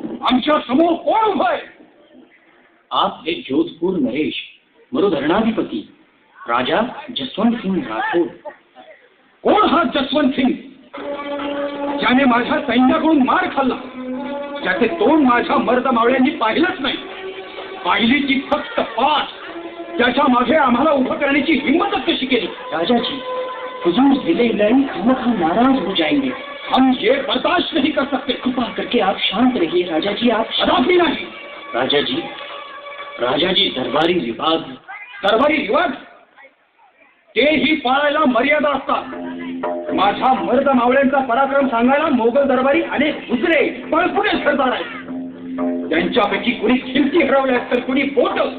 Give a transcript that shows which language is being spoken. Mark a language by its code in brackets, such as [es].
[mr] आमच्या समोर कोण उभं आहे? आप हे जोधपूर नरेश मरुधरणाधिपती राजा जसवंत सिंग राठोड. कोण हा जसवंत सिंग? ज्याने माझ्या सैन्याकडून मार खाल्ला, ज्याचे तोंड माझ्या मर्द मावळ्यांनी पाहिलंच नाही, पाहिली ती फक्त पाठ, त्याच्या मागे आम्हाला उभं करण्याची हिम्मतच कशी केली? [hi] राजाजी, हुजूर जिले इब्राहिम खामखा नाराज हो जाएंगे. हम ये बर्दाश्त नहीं कर सकते. कृपा करके आप शांत रहिए राजाजी. आप शराबी नहीं. [mr] राजाजी, राजाजी दरबारी रिवाज तेही पाळायला मर्यादा असतात. माझ्या मर्द मावळ्यांचा पराक्रम सांगायला मोगल दरबारी अनेक दुसरे पळपुणे सरदार आहेत. त्यांच्यापैकी कुणी खिमती हरवल्यास तर कुणी बोट.